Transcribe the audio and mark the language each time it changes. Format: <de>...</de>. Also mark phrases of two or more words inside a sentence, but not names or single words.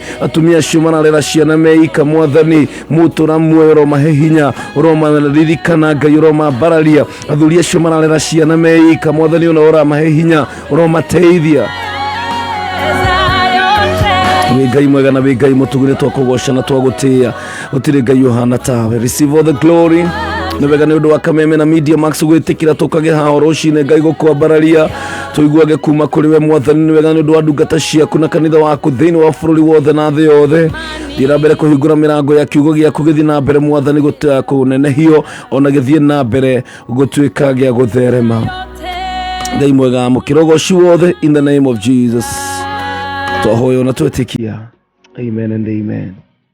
<ki>Atumia acio mararera ciana meika Mwathani, mũtũra muoyo ũromahe hinya, ũromaririkana Ngai, ũromambararia. Athuri acio mararera ciana meika Mwathani, ũramahe hinya, ũromateithia. Wĩ Ngai mwega na wĩ Ngai mũtugi, nĩ twakũgoca na twagũtĩĩa, gũtirĩ Ngai ũhana tawe.</ki> <en>Receive all the glory.</en> <ki>Nĩ wega nĩ ũndũ wa Kameme na Media Max gwĩtĩkĩra tũkage haha rũcinĩ Ngai gũkwambararia, tũiguage kuma kũrĩ we Mwathani. Nĩ wega nĩ ũndũ wa ndungata ciaku na kanitha waku thĩinĩ wa bũrũri wothe na thĩ yothe. Thiĩra mbere kũhingũra mĩrango ya kiugo gĩaku, gĩthiĩ na mbere Mwathani kũnenehio, ona gĩthiĩ na mbere gũtuĩka gĩa gũtherema. Ngai mwega mũkĩrogoci wothe</ki> <en>in the name of Jesus.</en> <ki>Twahoya na twĩtĩkia.</ki> <en>Amen and amen.</en>